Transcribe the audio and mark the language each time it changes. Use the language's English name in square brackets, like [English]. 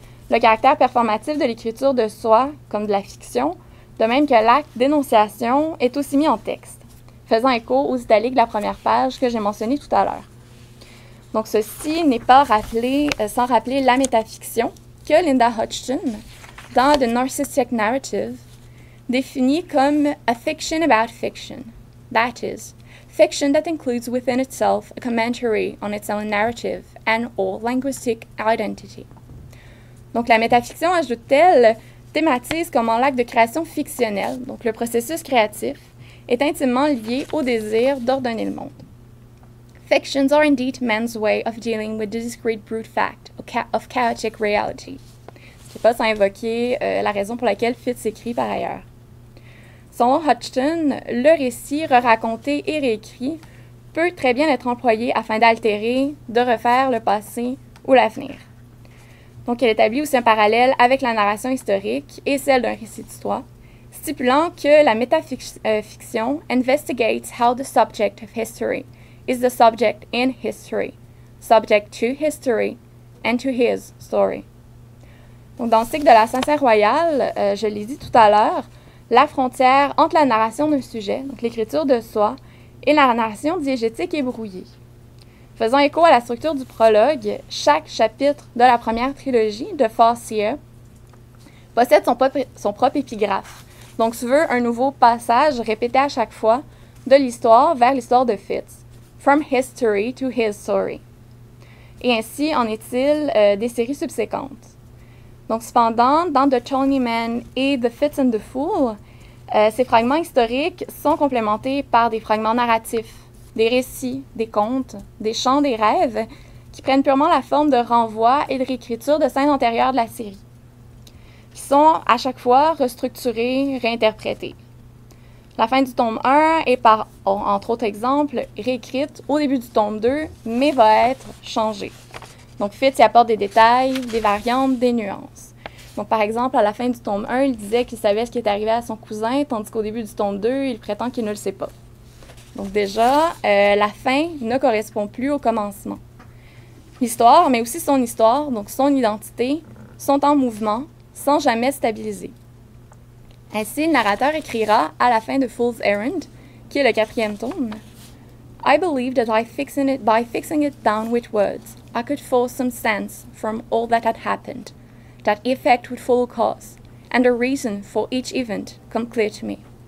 [French] Le caractère performatif de l'écriture de soi, comme de la fiction, de même que l'acte d'énonciation, est aussi mis en texte, faisant écho aux italiques de la première page que j'ai mentionné tout à l'heure. Donc, ceci n'est pas rappelé, sans rappeler la métafiction que Linda Hodgson, dans The Narcissistic Narrative, définit comme [English] a fiction about fiction. That is, fiction that includes within itself a commentary on its own narrative and or linguistic identity. [French] Donc, la métafiction, ajoute-t-elle, thématise comment l'acte de création fictionnelle, donc le processus créatif, est intimement lié au désir d'ordonner le monde. [English] Fictions are indeed man's way of dealing with the discrete brute fact of chaotic reality. [French] Ce n'est pas sans invoquer la raison pour laquelle Fitz écrit par ailleurs. Selon Hodgson, le récit re-raconté et réécrit peut très bien être employé afin d'altérer, de refaire le passé ou l'avenir. Donc, elle établit aussi un parallèle avec la narration historique et celle d'un récit d'histoire, stipulant que la métafiction [English] investigates how the subject of history is the subject in history, subject to history and to his story. [French] Donc, dans le cycle de la Sincère Royale, je l'ai dit tout à l'heure, la frontière entre la narration d'un sujet, donc l'écriture de soi, et la narration diégétique est brouillée. Faisant écho à la structure du prologue, chaque chapitre de la première trilogie de Farseer possède son propre épigraphe. Donc, tu veux un nouveau passage répété à chaque fois de l'histoire vers l'histoire de Fitz. [English] From history to his story. [French] Et ainsi en est-il des séries subséquentes. Donc, cependant, dans The Tony Man et The Fitz and the Fool, ces fragments historiques sont complémentés par des fragments narratifs, des récits, des contes, des chants, des rêves, qui prennent purement la forme de renvois et de réécriture de scènes antérieures de la série, qui sont à chaque fois restructurés, réinterprétés. La fin du tome 1 est par, entre autres exemples, réécrite au début du tome 2, mais va être changée. Donc, Fitz y apporte des détails, des variantes, des nuances. Donc, par exemple, à la fin du tome 1, il disait qu'il savait ce qui est arrivé à son cousin, tandis qu'au début du tome 2, il prétend qu'il ne le sait pas. Donc déjà, la fin ne correspond plus au commencement. L'histoire, mais aussi son histoire, donc son identité, sont en mouvement, sans jamais stabiliser. Ainsi, le narrateur écrira à la fin de Fool's Errand, qui est le 4e tome, [English] « I believe that by fixing it down with words, I could force some sense from all that had happened, that effect would follow cause, and the reason for each event come clear to me.